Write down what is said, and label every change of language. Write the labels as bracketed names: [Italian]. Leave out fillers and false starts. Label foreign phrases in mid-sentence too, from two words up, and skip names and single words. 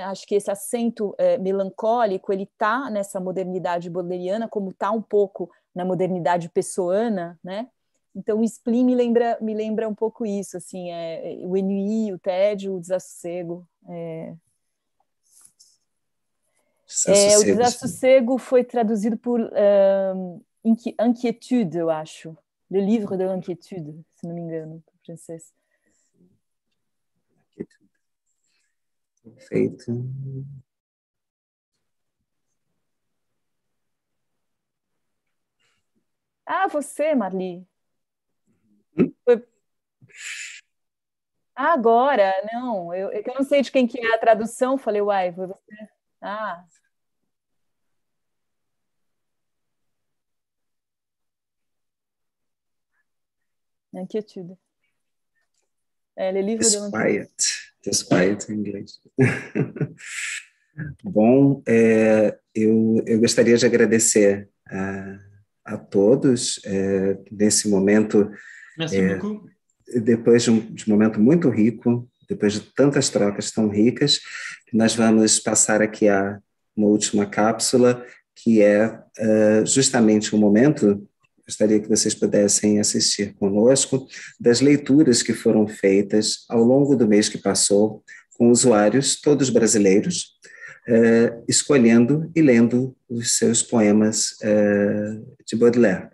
[Portuguese] Acho que esse acento melancólico, ele está nessa modernidade baudelariana, como está um pouco na modernidade pessoana, né? Então o spleen me lembra um pouco isso, assim, o ennui, o tédio, o desassossego. O desassossego foi traduzido por inquiétude, eu acho. [French] Le livre de l'inquiétude, [Portuguese] se não me engano, em francês. Perfeito. Ah, você, Marli. Foi... Ah, agora, não. Eu não sei de quem que é a tradução. Falei, uai, foi você. Ah, inquiétude. [French] Le livre de l'inquiétude. [Portuguese] Disquiet em inglês. Bom, eu gostaria de agradecer a todos nesse momento. [French] Merci beaucoup. [Portuguese] Depois de um momento muito rico, depois de tantas trocas tão ricas, nós vamos passar aqui a uma última cápsula, que é justamente o momento, gostaria que vocês pudessem assistir conosco, das leituras que foram feitas ao longo do mês que passou, com usuários, todos brasileiros, escolhendo e lendo os seus poemas de Baudelaire.